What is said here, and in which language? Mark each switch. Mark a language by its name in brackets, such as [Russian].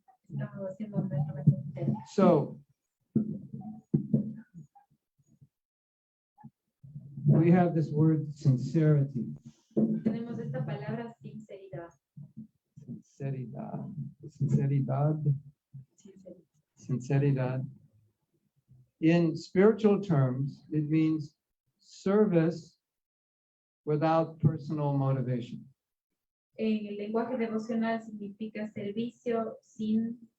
[Spanish] Estamos haciendo nuestro mejor intento. [English] So we have this word sincerity. [Spanish] Tenemos esta palabra sinceridad. Sinceridad. Sinceridad. Sinceridad. [English] In spiritual terms, it means service without personal motivation. [Spanish] En el lenguaje devocional significa servicio sin,